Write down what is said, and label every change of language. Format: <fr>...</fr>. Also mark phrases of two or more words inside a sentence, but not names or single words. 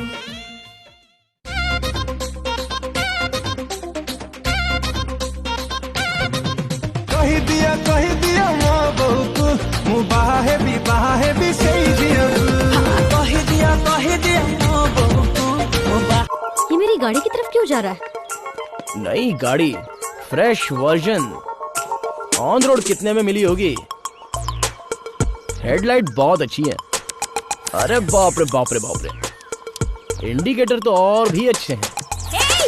<or>କହିଦିଅ ମୋ ବୋଉକୁ ମୁଁ ବାହା ହେବି ସେଇ ଝିଅକୁ। କହିଦିଅ ମୋ ବୋଉକୁ।</or> <hi>ये मेरी गाड़ी की तरफ क्यों जा रहा है? नई गाड़ी,</hi> <en>fresh version, on road</en> <hi>कितने में मिली होगी? हेडलाइट बहुत अच्छी है। अरे बाप रे बाप रे बाप रे, इंडिकेटर तो और भी अच्छे हैं।</hi>